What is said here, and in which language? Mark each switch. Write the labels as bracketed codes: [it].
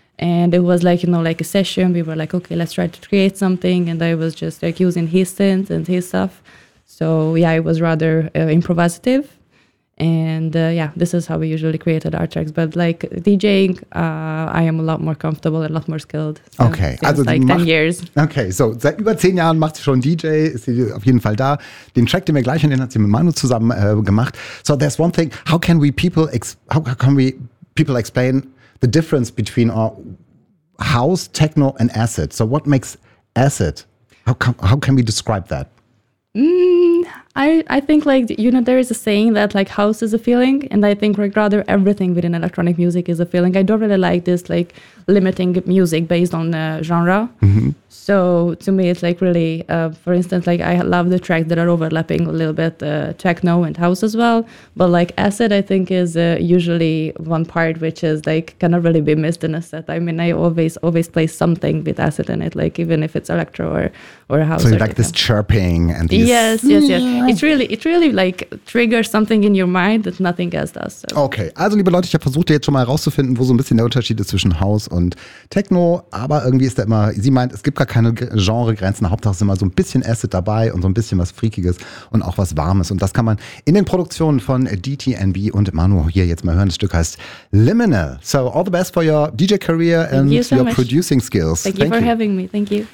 [en] And it was like, you know, like a session. We were like, okay, let's try to create something. And I was just like using his synth and his stuff. So yeah, it was rather improvisative. And this is how we usually created our tracks. But like DJing, I am a lot more comfortable and a lot more skilled. So okay. Also like 10 years. [de] Okay, so seit über 10 Jahren macht sie schon DJ, ist sie auf jeden Fall da. Den Track, den wir gleich hören, den hat sie mit Manu zusammen gemacht. [en] So there's one thing, how can we people explain the difference between our house, techno and acid? So what makes acid? How can we describe that? I think like, you know, there is a saying that like house is a feeling, and I think like rather everything within electronic music is a feeling. I don't really like this like limiting music based on genre. Mm-hmm. So to me it's like really, for instance, like I love the tracks that are overlapping a little bit, techno and house as well. But like acid, I think is usually one part which is like cannot really be missed in a set. I mean, I always play something with acid in it, like even if it's electro or house. So or you like this chirping and these. Yes. It really like triggers something in your mind that nothing else does. So. [de] Okay, also liebe Leute, ich habe versucht jetzt schon mal herauszufinden, wo so ein bisschen der Unterschied ist zwischen house und techno, aber irgendwie ist da immer, sie meint, es gibt gar keine Genregrenzen. Hauptsache ist immer so ein bisschen Acid dabei und so ein bisschen was Freakiges und auch was Warmes. Und das kann man in den Produktionen von DTNB und Manu hier jetzt mal hören. Das Stück heißt Liminal. [en] So all the best for your DJ career and you so your much. Producing skills. Thank you for having me. Thank you.